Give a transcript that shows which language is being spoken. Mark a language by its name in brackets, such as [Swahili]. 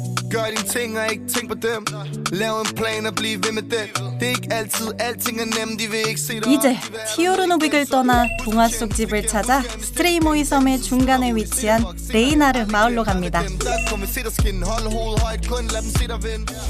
[Danish] Gør dine ting og ikke tænk på dem. Lav en plan og bliv ved med den. Det er ikke altid, alting er nemt, de vil ikke se dig. [Korean] 이제 티오르노빅을 떠나 동화 속 집을 찾아 스트레이모이 섬의 중간에 위치한 레이나르 마을로 갑니다. [Danish] Der kommer se dig skinne. Hold hovedet højt, kun lad dem se dig vinde.